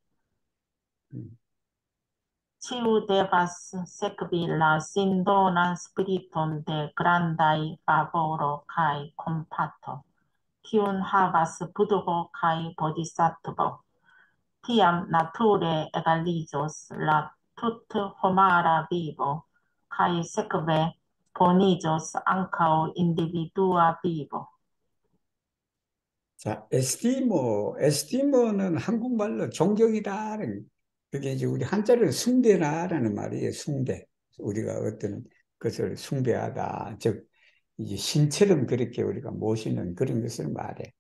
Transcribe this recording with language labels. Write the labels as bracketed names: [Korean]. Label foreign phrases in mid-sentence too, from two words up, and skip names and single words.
[Esperanto] Ĉiu devas sekvi la sindonan spiriton de grandaj favoro kaj kompato, kiun havas Budho kaj Bodhisattvo. Tiam nature egaliĝos la tut-homara vivo, kaj sekve boniĝos ankaŭ individua vivo. [Korean] 자, 에스티모는 한국말로 존경이다. 그게 이제 우리 한자로 숭배라는 말이에요. 숭배. 우리가 어떤 것을 숭배하다, 즉 이제 신처럼 그렇게 우리가 모시는 그런 것을 말해.